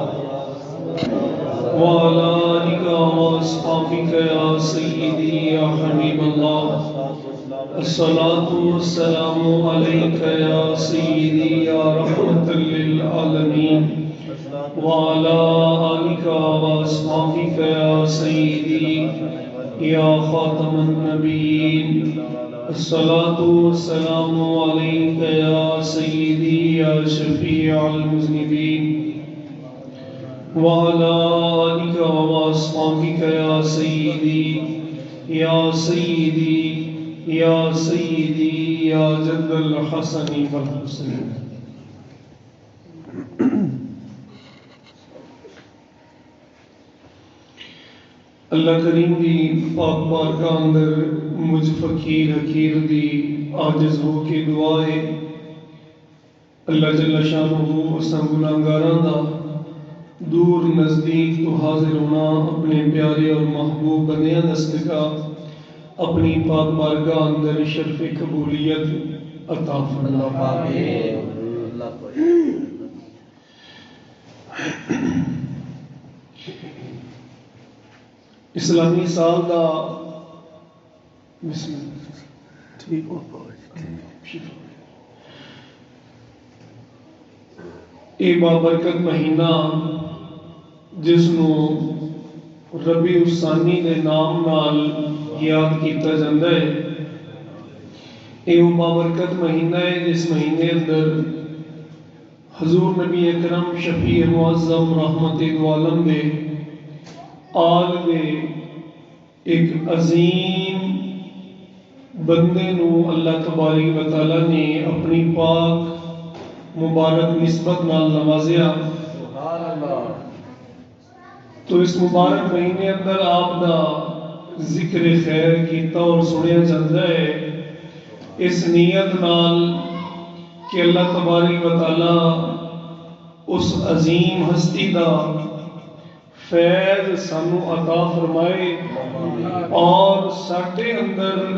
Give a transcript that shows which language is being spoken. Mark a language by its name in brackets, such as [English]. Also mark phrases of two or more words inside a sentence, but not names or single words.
[Arabic] وعلى آلك وأصحابك يا سيدي يا حبيب الله الصلاة والسلام عليك يا سيدي يا رحمة للعالمين وعلى آلك وأصحابك يا سيدي يا خاتم النبيين الصلاة والسلام عليك يا سيدي يا شفيع المذنبين وعلى آلك وأصحابك يا سيدي يا سيدي يا سيدي يا جد الحسن والحسين [Punjabi] اللہ کریم دی پاک بارگاہ اندر مجھ فقیر حقیر دی عاجز ہو کے دعا ہے اللہ جل شانہ اساں گناہگاراں دا دور نزدیک تو حاضر ہونا اپنے پیارے اور محبوب بندیاں دا صدقہ اپنی پاک بارگاہ اندر شرف قبولیت عطا فرما آمین اسلامی سال دا بسم اللہ ٹھیک ہو اے بابرکت مہینہ جس نو ربیع الثانی دے نام نال یاد کیتا جاندہ ہے اے بابرکت مہینہ ہے جس مہینے اندر حضور نبی اکرم شفیع معظم رحمت عالم دے آل دے ایک عظیم بندے نو اللہ تبارک و تعالی نے اپنی پاک مبارک نسبت نال نوازیا [Arabic] سبحان اللہ [Punjabi] تو اس مبارک مہینے اندر آپ دا ذکر خیر کیتا اور سنیا جاتا ہے اس نیت نال کہ اللہ تبارک و تعالی اس عظیم ہستی دا فیض سانو عطا فرمائے اور ساڈے اندر